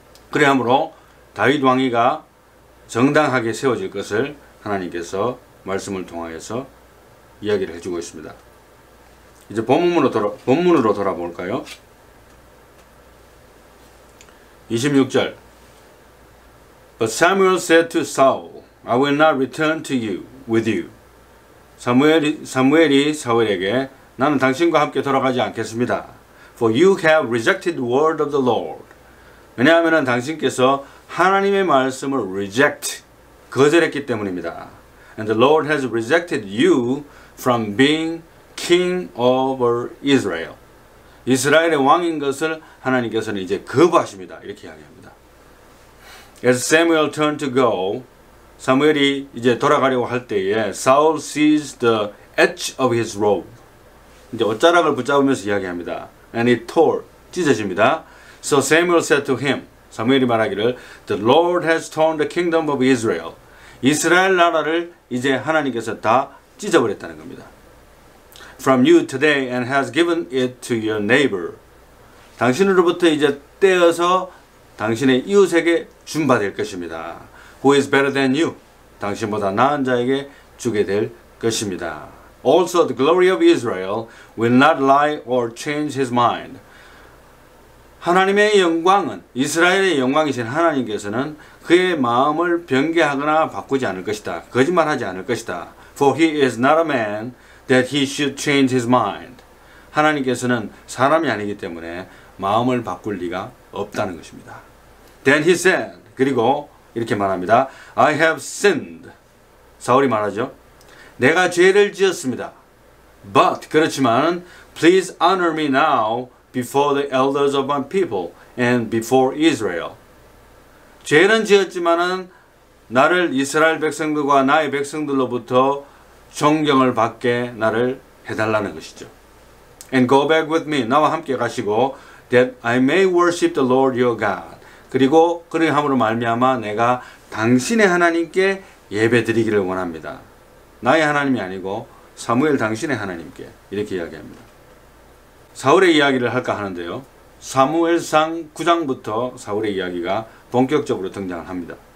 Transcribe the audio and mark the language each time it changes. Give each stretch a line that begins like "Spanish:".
Korean: 그러므로 다윗 왕위가 정당하게 세워질 것을 하나님께서 말씀을 통하여서 이야기를 해주고 있습니다. 이제 본문으로 돌아볼까요? 26절.
English: But Samuel said to Saul, I will not return to you with you.
Korean: 사무엘이 사울에게 나는 당신과 함께 돌아가지 않겠습니다.
English: For you have rejected the word of the Lord.
Korean: 왜냐하면 당신께서 하나님의 말씀을 reject, 거절했기 때문입니다.
English: And the Lord has rejected you from being king over Israel.
Korean: 이스라엘의 왕인 것을 하나님께서는 이제 거부하십니다. 이렇게 이야기합니다.
English: As Samuel turned to go,
Korean: 사무엘이 이제 돌아가려고 할 때에
English: Saul seized the edge of his robe.
Korean: 이제 옷자락을 붙잡으면서 이야기합니다.
English: And it tore,
Korean: 찢어집니다.
English: So Samuel said to him,
Korean: 사무엘이 말하기를
English: The Lord has torn the kingdom of Israel.
Korean: 이스라엘 나라를 이제 하나님께서 다 찢어버렸다는 겁니다.
English: From you today and has given it to your neighbor.
Korean: 당신으로부터 이제 떼어서 당신의 이웃에게 준받을 것입니다.
English: Who is better than you?
Korean: 당신보다 나은 자에게 주게 될 것입니다.
English: Also the glory of Israel will not lie or change his mind.
Korean: 하나님의 영광은, 이스라엘의 영광이신 하나님께서는 그의 마음을 변개하거나 바꾸지 않을 것이다. 거짓말하지 않을 것이다.
English: For he is not a man that he should change his mind.
Korean: 하나님께서는 사람이 아니기 때문에 마음을 바꿀 리가 없다는 것입니다.
English: Then he said,
Korean: 그리고 이렇게 말합니다.
English: I have sinned.
Korean: 사울이 말하죠. 내가 죄를 지었습니다.
English: But,
Korean: 그렇지만
English: please honor me now before the elders of my people and before Israel.
Korean: 죄는 지었지만은 나를 이스라엘 백성들과 나의 백성들로부터 존경을 받게 나를 해달라는 것이죠.
English: And go back with me.
Korean: 나와 함께 가시고
English: that I may worship the Lord your God.
Korean: 그리고 그러함으로 말미암아 내가 당신의 하나님께 예배드리기를 원합니다. 나의 하나님이 아니고 사무엘 당신의 하나님께 이렇게 이야기합니다. 사울의 이야기를 할까 하는데요. 사무엘상 9장부터 사울의 이야기가 본격적으로 등장을 합니다.